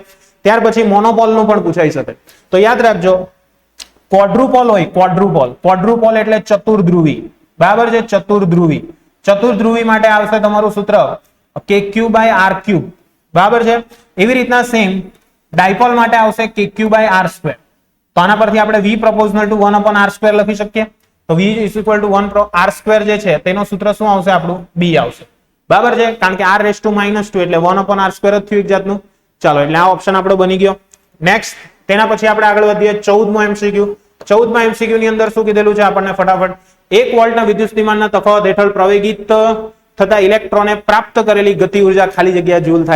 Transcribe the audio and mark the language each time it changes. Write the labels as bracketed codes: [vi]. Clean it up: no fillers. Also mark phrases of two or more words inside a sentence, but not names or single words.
[gu] ત્યાર પછી મોનોપોલ નું પણ પૂછાઈ શકે. તો યાદ રાખજો ક્વોડ્રુપોલ હોય. ક્વોડ્રુપોલ એટલે ચતુર્ધ્રુવી. બરાબર છે. ચતુર્ધ્રુવી માટે આવશે તમારું સૂત્ર KQ/R3. બરાબર છે. એવી રીતના સેમ ડાયપોલ માટે આવશે kq/r². તો આના પરથી આપણે [en] v proportional to 1/r² [gu] લખી શકીએ. તો [en] v is equal to 1/r² [gu] જે છે તેનો સૂત્ર શું આવશે આપણું b આવશે. બરાબર છે, કારણ કે [en] r raised to -2 [gu] એટલે 1/r² જ થયું એક જાતનું. ચાલો, એટલે આ ઓપ્શન આપણો બની ગયો. નેક્સ્ટ તેના પછી આપણે આગળ વધીએ 14મો MCQ. 14મા MCQ ની અંદર શું કીધેલું છે આપણને ફટાફટ? 1 વોલ્ટના વિદ્યુતસ્થિતિમાનના તફાવત હેઠળ પ્રવેગિત થતા ઇલેક્ટ્રોને પ્રાપ્ત કરેલી ગતિ ઉર્જા ખાલી જગ્યા જૂલ થાય.